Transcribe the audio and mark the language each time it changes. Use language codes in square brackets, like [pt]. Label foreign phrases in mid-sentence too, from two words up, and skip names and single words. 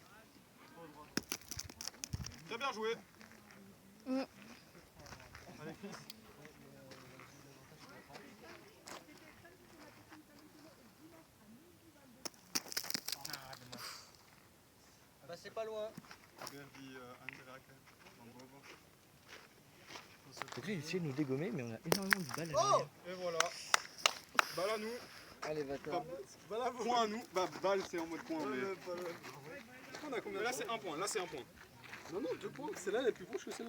[fr] Très bien joué. Mm. Allez, Chris. Bah, c'est pas loin. Berdi Andrake van boven. Donc là, il essaie de nous dégommer, mais on a énormément de balles à Oh! Et voilà. Balle à nous. Allez, bâtard. Voilà, Point à nous. Bah, balle, c'est en mode point. Ouais, Mais... ouais, ouais. On a combien Mais là, de c'est un point. Là, c'est un point. points? Non, non, 2 points. Celle-là, elle est plus proche que celle-là.